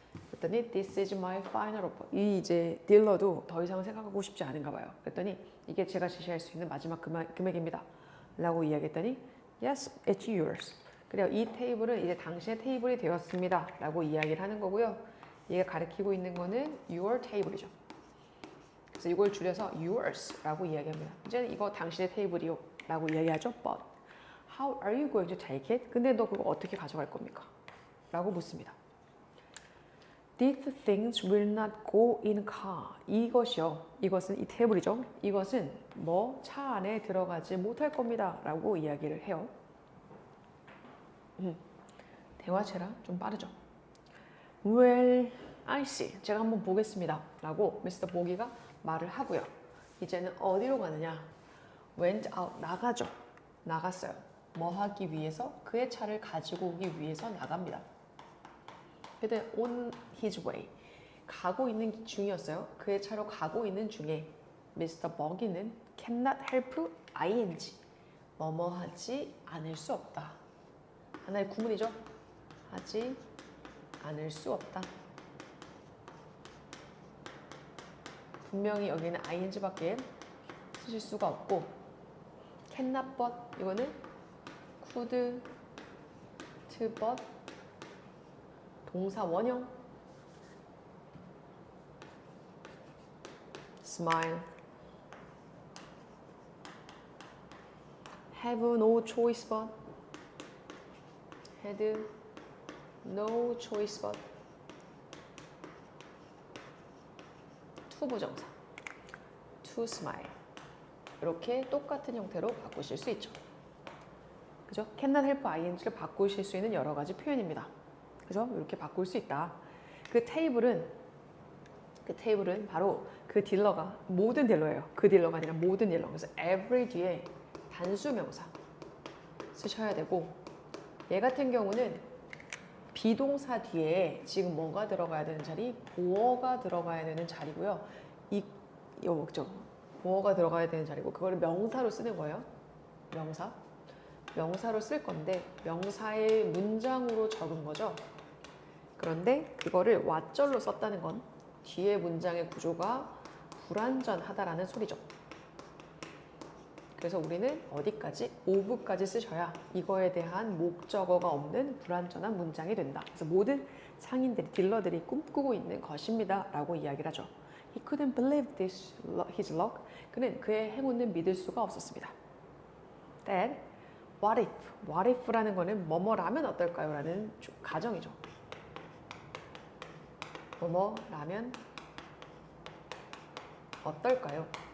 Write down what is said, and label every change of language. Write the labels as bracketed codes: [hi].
[ko] 그랬더니 [en] This is my final offer. [ko] 이 이제 딜러도 더 이상 생각하고 싶지 않은가 봐요. 그랬더니 이게 제가 제시할 수 있는 마지막 금액입니다. 라고 이야기했더니 [en] Yes, it's yours. [ko] 그래요. 이 테이블은 이제 당신의 테이블이 되었습니다. 라고 이야기를 하는 거고요. 얘가 가리키고 있는 거는 your table이죠. 그래서 이걸 줄여서 yours 라고 이야기합니다. 이제 이거 당신의 테이블이요. 라고 이야기하죠. [en] But how are you going to take it? [ko] 근데 너 그거 어떻게 가져갈 겁니까? 라고 묻습니다. [en] These things will not go in car. [ko] 이것은 이 테이블이죠. 이것은 뭐 차 안에 들어가지 못할 겁니다. 라고 이야기를 해요. 대화체라 좀 빠르죠. [en] Well, I see. [ko] 제가 한번 보겠습니다. 라고 미스터 보기가 말을 하고요. 이제는 어디로 가느냐? [en] Went out. [ko] 나가죠. 나갔어요. 뭐 하기 위해서? 그의 차를 가지고 오기 위해서 나갑니다. 그때 on his way. 가고 있는 중이었어요. 그의 차로 가고 있는 중에 미스터 버기는 cannot help ing. 뭐뭐 하지 않을 수 없다. 하나의 구문이죠. 하지 않을 수 없다. 분명히 여기는 ing밖에 쓰실 수가 없고 cannot but 이거는 could, to but 동사 원형 [en] smile have no choice but had no choice but to 부정사 to smile [ko] 이렇게 똑같은 형태로 바꾸실 수 있죠. 그죠? cannot help ing를 바꾸실 수 있는 여러 가지 표현입니다. 그죠? 이렇게 바꿀 수 있다. 그 테이블은 바로 그 딜러가 모든 딜러예요. 그 딜러가 아니라 모든 딜러. 그래서 every 뒤에 단수 명사 쓰셔야 되고 얘 같은 경우는 비동사 뒤에 지금 뭐가 들어가야 되는 자리? 보어가 들어가야 되는 자리고요. 이거 뭐죠? 보어가 들어가야 되는 자리고 그거를 명사로 쓰는 거예요. 명사로 쓸 건데 명사의 문장으로 적은 거죠. 그런데 그거를 왓절로 썼다는 건 뒤에 문장의 구조가 불완전하다라는 소리죠. 그래서 우리는 어디까지? of까지 쓰셔야 이거에 대한 목적어가 없는 불완전한 문장이 된다. 그래서 모든 상인들이, 딜러들이 꿈꾸고 있는 것입니다. 라고 이야기를 하죠. [en] He couldn't believe his luck. [ko] 그는 그의 행운을 믿을 수가 없었습니다. That, what if라는 거는 뭐뭐라면 어떨까요? 라는 가정이죠. 뭐뭐라면 어떨까요?